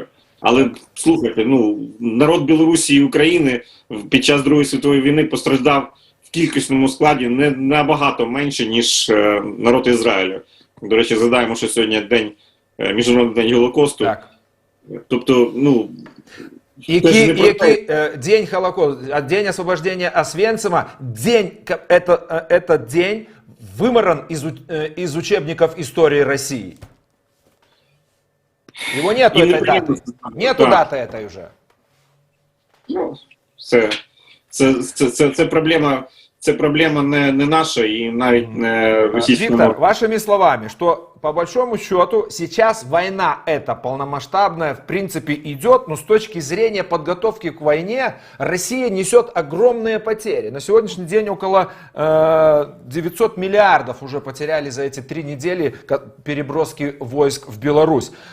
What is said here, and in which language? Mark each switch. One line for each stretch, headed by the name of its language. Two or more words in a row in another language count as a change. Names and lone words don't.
Ukrainian: Але, слухайте, народ Білорусі і України під час Другої світової війни постраждав в кількісному складі не набагато менше, ніж народ Ізраїлю. До речі, згадаємо, що сьогодні Міжнародний день Голокосту. Так. Тобто,
Russian: день Холокоста, день освобождения Освенцима, этот день вымаран из учебников истории России. Его нету этой даты. Нету даты этой уже.
Ukrainian: Це проблема не наша і навіть не російського.
Russian: Виктор, вашими словами, что по большому счету сейчас война эта полномасштабная в принципе идет, но с точки зрения подготовки к войне Россия несет огромные потери. На сегодняшний день около 900 миллиардов уже потеряли за эти 3 недели переброски войск в Беларусь.